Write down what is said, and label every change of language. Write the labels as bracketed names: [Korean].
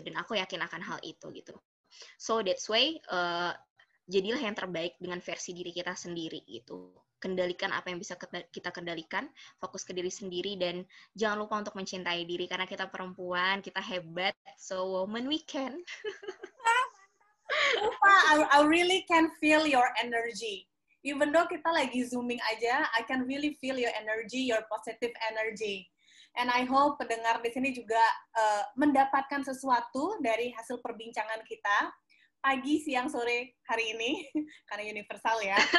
[Indonesian] Dan aku yakin akan hal itu gitu. [English] So that's why [Indonesian] jadilah yang terbaik dengan versi diri kita sendiri gitu. Kendalikan apa yang bisa kita kendalikan, fokus ke diri sendiri, dan jangan lupa untuk mencintai diri karena kita perempuan, kita hebat. [English] So woman we can. I really can feel your energy. Even though [Indonesian] kita lagi zooming aja, [English] I can really feel your energy, your positive energy. And I hope [Indonesian] pendengar di sini juga mendapatkan sesuatu dari hasil perbincangan kita pagi, siang, sore hari ini, karena universal ya.